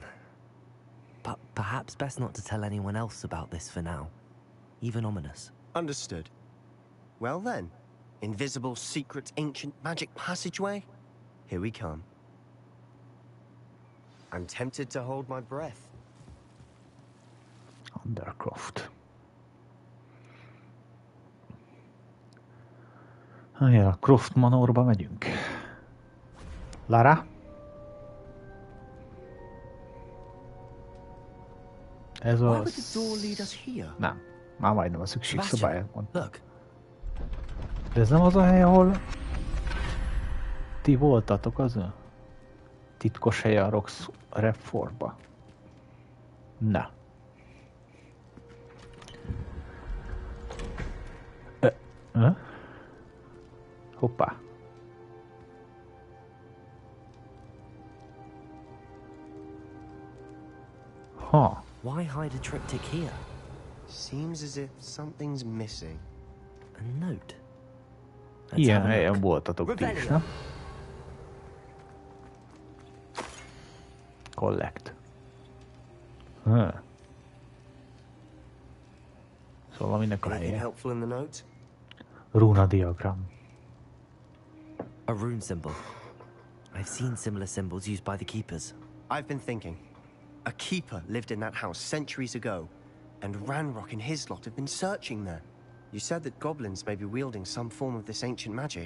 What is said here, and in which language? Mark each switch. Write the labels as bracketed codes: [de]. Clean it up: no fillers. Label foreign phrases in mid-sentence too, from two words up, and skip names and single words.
[en] But perhaps best not to tell anyone else about this for now. Even Ominous. Understood. Well then, invisible, secret, ancient magic passageway? Here we come. I'm tempted to hold my breath. Undercroft. [hu] Ja, Croft Manorba megyünk. Lara? Ez [en] Why [hu] az... [en] would the door lead us here? [hu] Nem. Már majdnem a szükségszobáját mondtam. [en] Look. [hu] De ez nem az a hely, ahol ti voltatok az a titkos hely a Rox Redfordba. Na. Hoppá. Huh. [en] Why hide a triptych here? Seems as if something's missing. A note. Let's [hu] Ilyen [en] have a [hu] helyen [en] look. [hu] voltatok ti is, nem? Collect. Szóval minek a [en] Anything [hu] helye? [en] helpful in the note? Runa diagram. A rune symbol. I've seen similar symbols used by the Keepers. I've been thinking. A keeper lived in that house centuries ago, and Ranrock and his lot have been searching there. You said that goblins may be wielding some form of this ancient magic.